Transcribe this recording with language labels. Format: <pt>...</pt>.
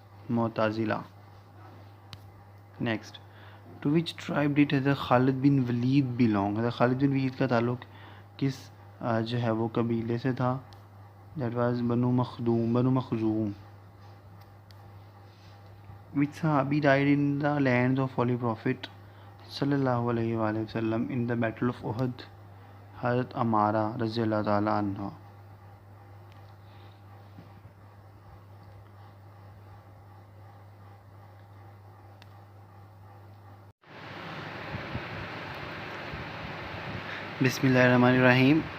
<en>Mu'tazila. Next, to which tribe did Hazrat Khalid bin Walid belong?</en> <ur>Hazrat Khalid bin Walid کا تعلق کس جو ہے وہ قبیلے سے تھا؟</ur> <en>That was</en> <ur>بنو مخزوم.</ur> <en>Which Sahabi died in the lands of Holy Prophet sallallahu alaihi wasallam in the battle of Uhud?</en> <ur>حضرت عمارہ رضی اللہ تعالیٰ عنہ.</ur> <ar>بسم اللہ الرحمن الرحیم.</ar>